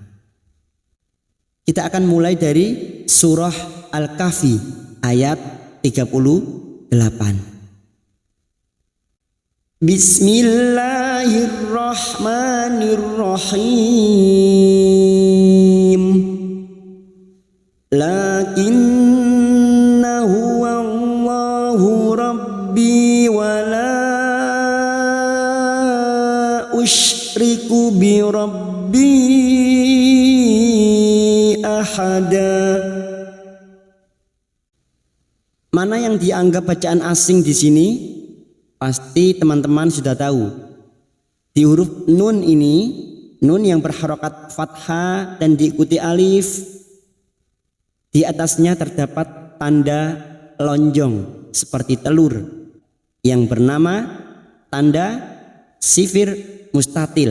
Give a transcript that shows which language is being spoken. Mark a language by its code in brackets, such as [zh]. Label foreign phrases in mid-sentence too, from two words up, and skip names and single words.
[id] Kita akan mulai dari surah Al-Kahfi ayat 38. Bismillahirrahmanirrahim. [ar] لكنا هو الله ربي ولا أشرك بربي أحدا. [id] Mana yang dianggap bacaan asing di sini? Pasti teman-teman sudah tahu. Di huruf nun ini, nun yang berharokat fathah dan diikuti alif, di atasnya terdapat tanda lonjong seperti telur yang bernama tanda sifir mustatil.